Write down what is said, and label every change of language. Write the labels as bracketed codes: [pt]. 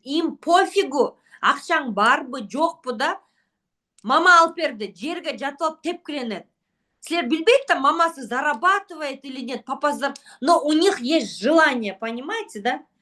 [ru] Им пофигу, [ky] акчаң барбы, жокпу да. Мама алып берди, жерге жатып алып тепкиленет. Силер билбейт да, [ru] мамасы зарабатывает или нет, папа но у них есть желание, понимаете, да?